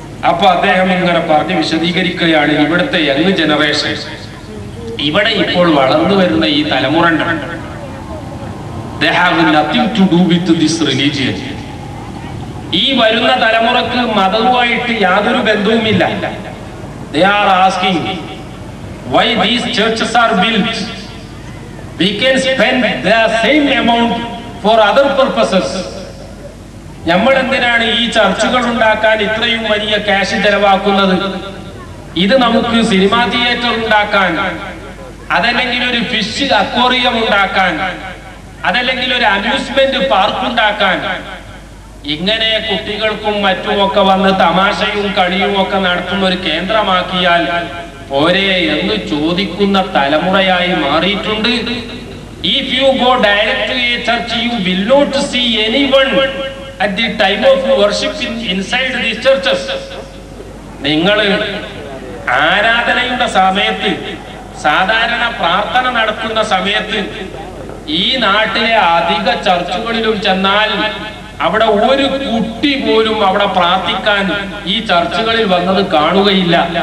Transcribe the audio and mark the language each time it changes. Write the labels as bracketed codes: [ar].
[ml] അപ്പൊ അദ്ദേഹം ഇങ്ങനെ പറഞ്ഞ് വിശദീകരിക്കുകയാണ്, ഇവിടുത്തെ യങ് ജനറേഷൻ, ഇവിടെ ഇപ്പോൾ വളർന്നു വരുന്ന ഈ തലമുറ [en] they have nothing to do with this religion. [ml] ഈ വരുന്ന തലമുറക്ക് മതവുമായിട്ട് യാതൊരു ബന്ധവുമില്ല. [en] They are asking why these churches are built. We can spend the same amount for other purposes. [ml] നമ്മൾ എന്തിനാണ് ഈ ചർച്ചുകൾ ഉണ്ടാക്കാൻ ഇത്രയും വലിയ ക്യാഷ് ചെലവാക്കുന്നത്? ഇത് നമുക്ക് സിനിമാ തിയേറ്റർ ഉണ്ടാക്കാൻ, അതല്ലെങ്കിൽ ഒരു ഫിഷ് അക്വേറിയം ഉണ്ടാക്കാൻ, അതല്ലെങ്കിൽ ഒരു അമ്യൂസ്മെന്റ് പാർക്ക് ഉണ്ടാക്കാൻ, ഇങ്ങനെ കുട്ടികൾക്കും മറ്റുമൊക്കെ വന്ന് തമാശയും കളിയും ഒക്കെ നടത്തുന്ന ഒരു കേന്ദ്രമാക്കിയാൽ പോരെ എന്ന് ചോദിക്കുന്ന തലമുറയായി മാറിയിട്ടുണ്ട്. [en] If you go direct to a church, you will not see anyone at the time of worship inside these churches. [ml] നിങ്ങൾ ആരാധനയുടെ സമയത്ത്, സാധാരണ പ്രാർത്ഥന നടത്തുന്ന സമയത്ത് ഈ നാട്ടിലെ അധിക ചർച്ചുകളിലും ചെന്നാൽ അവിടെ ഒരു കുട്ടി പോലും അവിടെ പ്രാർത്ഥിക്കാൻ ഈ ചർച്ചുകളിൽ വന്നത് കാണുകയില്ല.